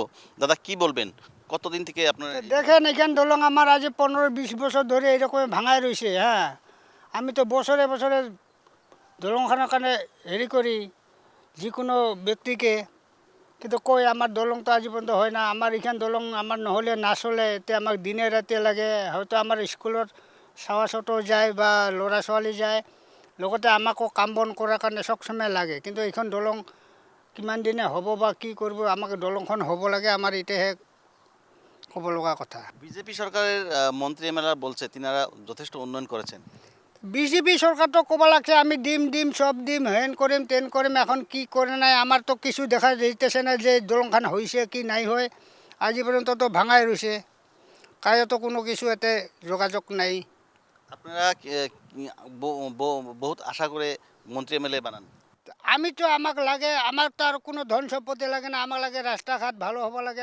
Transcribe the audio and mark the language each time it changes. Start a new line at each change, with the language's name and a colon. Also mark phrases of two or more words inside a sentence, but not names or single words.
Bangla: দাদা, কি বলবেন? কতদিন থেকে আপনার? দেখেন, এখান দলং আমার আজ 15-20 বছর ধরে এরকম ভাঙায় রয়েছে। হ্যাঁ, আমি তো বছরে বছরে দলংখানার কারণে হেরি করি যে কোনো ব্যক্তিকে, কিন্তু কই আমার দলং তো আজ পর্যন্ত হয় না।
Assamese: আমার এখান দলং আমার নহ'লে না চলে, এতে আমাক দিনে রাতে লাগে। হয়তো আমার স্কুলত চাৱা চটো যায় বা ল'ৰা ছোৱালী যায়, লগতে আমাকো কাম বন কৰাৰ কাৰণে সবসময় লাগে। কিন্তু এইখন দলং কিমান দিনে হ'ব বা কি কৰিব, আমাক দলংখন হ'ব লাগে, আমার এটাহে ক'ব লগা কথা।
Bangla: বিজেপি সরকারের মন্ত্রী এমএলএ বলছে তিনারা যথেষ্ট উন্নয়ন করেছেন। বিজেপি সরকার তো ক'ব লাগছে আমি দিম সব দিম,
Assamese: হেন কৰিম তেন কৰিম।
Bangla: এখন কি করে নাই আমার তো কিছু দেখা যাইতেছে না যে দলংখান হয়েছে কি নাই হয়। আজি পর্যন্ত তো ভাঙাই রয়েছে, কায়ো তো কোনো কিছু এতে যোগাযোগ নাই। আপনারা বহুত আশা করে মন্ত্রী এমএলএ বানান। আমি তো আমাক লাগে, আমার তো আর কোনো ধন সম্পত্তি লাগে না, আমার লাগে রাস্তাঘাট ভালো হব লাগে।